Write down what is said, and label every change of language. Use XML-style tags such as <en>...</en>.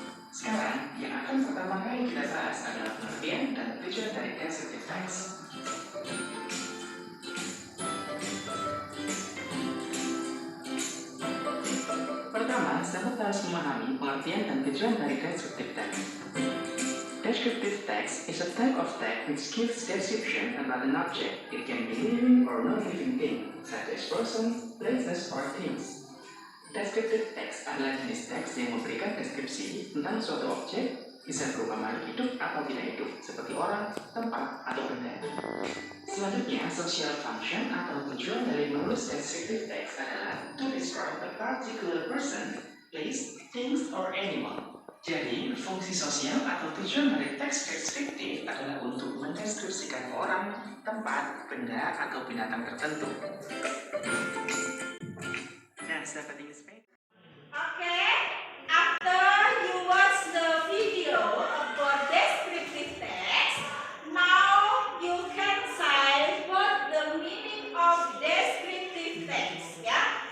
<id>Sekarang, yang akan pertama kali kita bahas adalah pengertian dan tujuan dari descriptive text. Pertama, sahabat harus memahami pengertian dan tujuan dari descriptive text.</id> <en>Descriptive text is a type of text which gives description about an object. It can be living or non-living thing, such as person, places, or things.</en> <id>Descriptive text adalah jenis teks yang memberikan deskripsi tentang suatu objek, bisa berupa makhluk hidup atau tidak hidup, seperti orang, tempat, atau benda. Selanjutnya,</id> <en>social function</en> <id>atau tujuan dari menulis</id> <en>descriptive text</en> <id>adalah</id> <en>to describe a particular person, place, things, or animal.</en> <id>Jadi, fungsi sosial atau tujuan dari teks deskriptif adalah untuk mendeskripsikan orang, tempat, benda, atau binatang tertentu. Nah, seperti ini.</id> <en>Okay, after you watch the video about descriptive text, now you can say what the meaning of descriptive text, ya.</en>